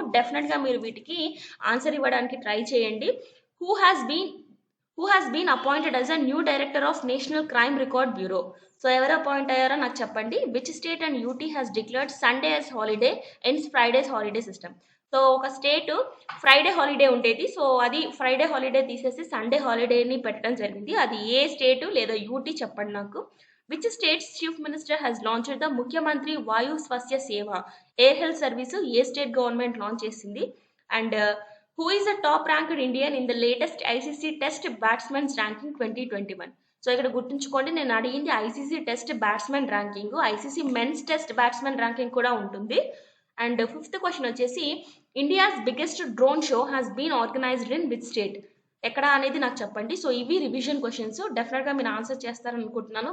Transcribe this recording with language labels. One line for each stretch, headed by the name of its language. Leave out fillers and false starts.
Telugu: డెఫినెట్‌గా మీరు వీటికి ఆన్సర్ ఇవ్వడానికి ట్రై చేయండి.
English: Who has been appointed as a new director of National Crime Record Bureau?
Telugu: So, ఎవరు అపాయింట్ అయ్యారో నాకు చెప్పండి.
English: Which state and UT has declared Sunday as holiday ends Fridays holiday system.
Telugu: So, ఒక state Friday holiday ఉండేది. So, అది Friday holiday తీసేసి Sunday హాలిడేని పెట్టడం జరిగింది. అది ఏ స్టేట్ లేదా యూటీ చెప్పండి నాకు.
English: which states chief minister has launched the Mukhyamantri Vayu Swasthya Seva air health service
Telugu: ఏ స్టేట్ గవర్నమెంట్ లాంచ్ చేసింది.
English: And who is the top ranked Indian in the latest ICC Test Batsmen's Ranking 2021?
Telugu: So, ఇక్కడ గుర్తుంచుకోండి, నేను అడిగింది ICC test batsmen ranking. ICC men's test batsmen ranking కూడా ఉంటుంది. అండ్ 5th క్వశ్చన్ వచ్చేసి
English: India's biggest drone show has been organised in which state?
Telugu: ఎక్కడ అనేది నాకు చెప్పండి. సో, ఇవి రివిజన్ క్వశ్చన్స్. డెఫినెట్‌గా మీరు ఆన్సర్ చేస్తారనుకుంటున్నాను.